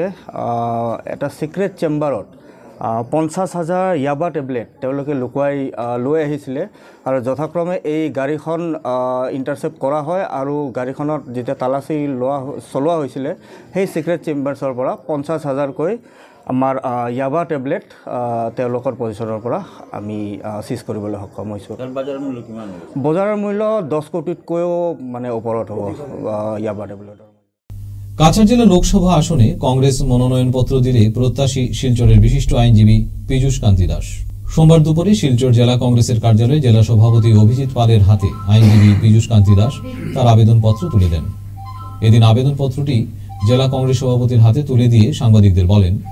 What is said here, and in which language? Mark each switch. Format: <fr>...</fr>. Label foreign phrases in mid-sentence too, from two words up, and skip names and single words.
<as>এটা</as> <en>secret chamber</en> <as>50,000 ইয়াবা টেবলেট তেওঁলোকে লুকুৱাই লৈ আহিছিলে আৰু যথাক্ৰমে এই গাড়ীখন ইণ্টাৰচেপ্ট কৰা হয় আৰু গাড়ীখনত যেতিয়া তালাচী চলোৱা হৈছিলে সেই</as> <en>secret chambers</en> <as>পৰা 50,000কৈ আমাৰ ইয়াবা টেবলেট তেওঁলোকৰ পজিশ্যনৰ পৰা আমি সিজ কৰিবলৈ সক্ষম হৈছোঁ। বজাৰৰ মূল্য 10 কোটিতকৈও মানে ওপৰত হ'ব ইয়াবা টেবলেটৰ।</as> <bn>কাছাড় জেলা লোকসভা আসনে কংগ্রেস মনোনয়নপত্র দিলে প্রত্যাশী শিলচরের বিশিষ্ট আইনজীবী পীযূষ কান্তি দাস। সোমবার দুপুরে শিলচর জেলা কংগ্রেসের কার্যালয়ে জেলা সভাপতি অভিজিৎ পালের হাতে আইনজীবী পীযূষ কান্তি দাস তার আবেদনপত্র তুলে দেন। এদিন আবেদনপত্রটি জেলা কংগ্রেস সভাপতির হাতে তুলে দিয়ে সাংবাদিকদের বলেন,</bn>